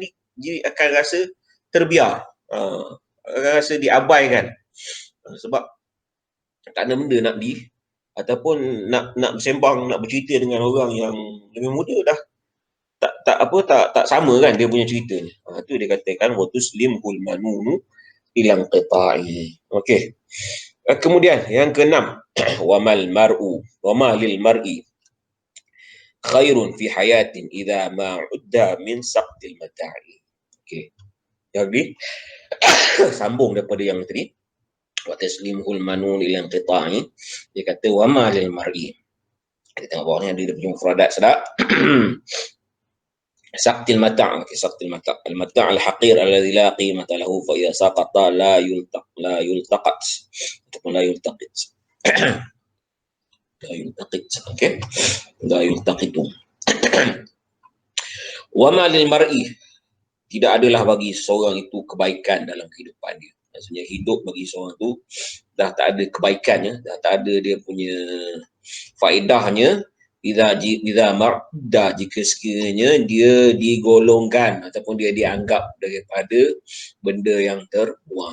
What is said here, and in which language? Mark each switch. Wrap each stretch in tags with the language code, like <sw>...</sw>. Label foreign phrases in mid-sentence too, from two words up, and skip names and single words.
<ms>Jadi akan rasa terbiar. Akan rasa diabaikan. Sebab tak ada benda nak ataupun nak bersembang, nak bercerita dengan orang yang lebih muda dah tak sama kan dia punya cerita ni. Tu dia katakan</ms> <ar>وتسليم المنون إلى انقطاع.</ar> <ms>Okey. Kemudian yang keenam,</ms> <ar>وما للمرء خير في حياة إذا ما عد من سقط المتاع.</ar> <ms>Okey. Jadi sambung daripada yang tadi,</ms> <ar>وتسليم المنون إلى انقطاع,</ar> <ms>dia kata</ms> <ar>وما للمرء.</ar> <ms>Kita tengok bawah ni ada dia punya mufradat sedap.</ms> <ar>سقط المتاع سقط المتاع المتاع الحقير الذي لا قيمة له فإذا سقط لا يلتقط ataupun لا يلتقط لا يلتقط okey لا يلتقط وما للمرء</ar> <ms>tidak adalah bagi seorang itu kebaikan dalam kehidupan dia. Maksudnya hidup bagi seorang itu dah tak ada kebaikannya, dah tak ada dia punya faedahnya</ms> <ar>إذا مرضى,</ar> <ms>jika sekiranya dia digolongkan ataupun dia dianggap daripada benda yang terbuang.</ms>